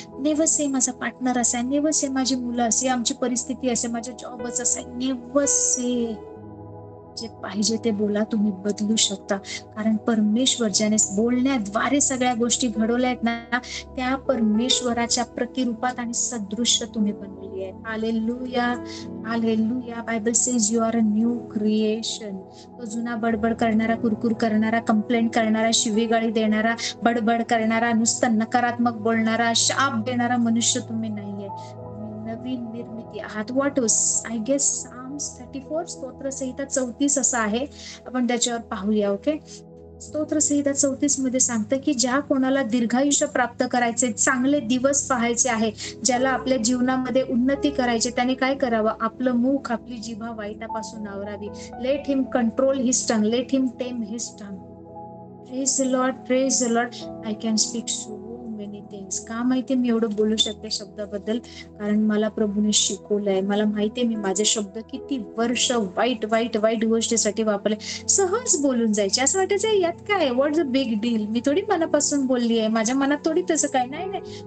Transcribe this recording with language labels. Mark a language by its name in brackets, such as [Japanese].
[English] never say [Marathi] माझा partner असा आहे, नेव्हर से माझी मुलं असे, आमची परिस्थिती असे, माझा जॉबच असा आहे. [English] Never say. [Marathi] जे पाहिजे ते बोला, तुम्ही बदलू शकता. कारण परमेश्वर ज्याने बोलण्याद्वारे सगळ्या गोष्टी घडवल्या आहेत ना, त्या परमेश्वराच्या प्रतिरूपात आणि सदृश्य तुम्ही बनलेली आहे. Hallelujah, hallelujah. [English] Bible says you are a new creation. [Marathi] तो जुना बडबड करणारा, कुरकुर करणारा, कंप्लेंट करणारा, शिवीगाळी देणारा, बडबड करणारा, नुसतं नकारात्मक बोलणारा, शाप देणारा मनुष्य तुम्ही नाहीये. नवीन निर्मिती आहात. [English] what I guess [Marathi] 34 स्तोत्र संहिता 34 असं आहे. आपण त्याच्यावर पाहूया. ओके. स्तोत्र संहिता 34 मध्ये सांगतं की ज्या कोणाला दीर्घायुष्य प्राप्त करायचे, चांगले दिवस पाहायचे आहे, ज्याला आपल्या जीवनामध्ये उन्नती करायची, त्याने काय करावं? आपलं मुख, आपली जिव्हा वाईटापासून आवरावी. [English] Let him control his tongue, let him tame his tongue. Praise the Lord, praise the Lord. I can speak so many things. [Marathi] का माहितीये मी एवढं बोलू शकते शब्दाबद्दल? कारण मला प्रभूने शिकवलंय. मला माहितीये मी माझे शब्द किती वर्ष वाईट वाईट वाईट गोष्टीसाठी वापरले. सहज बोलून जायचे. असं वाटायचं यात काय? [English] What's a big deal? [Marathi] मी थोडी मनापासून बोलली आहे. माझ्या मनात थोडी तसं काय. नाही नाही.